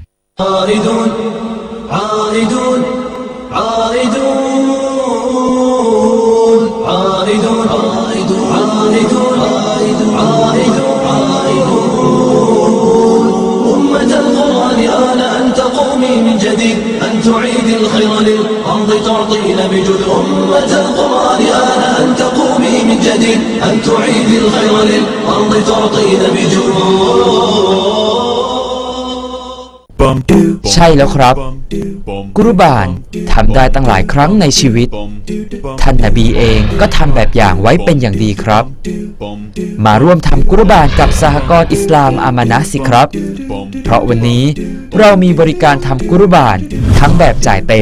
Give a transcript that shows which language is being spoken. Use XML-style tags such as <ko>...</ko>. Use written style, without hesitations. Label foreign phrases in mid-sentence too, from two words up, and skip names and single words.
<ar>عائدون عائدون عائدون عائدون عائدون عائدون أمة القرآن آن أن تقومي من جديد أن تعيدي الخير للأرض تعطين بجد أمة القرآن آن أن تقومي من جديد أن تعيدي الخير للأرض تعطين بجد</ar> <th>ใช่แล้วครับกุรบานทำได้ตั้งหลายครั้งในชีวิตท่านนบีเองก็ทำแบบอย่างไว้เป็นอย่างดีครับมาร่วมทำกุรบานกับสหกรณ์อิสลามอามานะห์สิครับเพราะวันนี้เรามีบริการทำกุรบานทั้งแบบจ่ายเต็ม</th>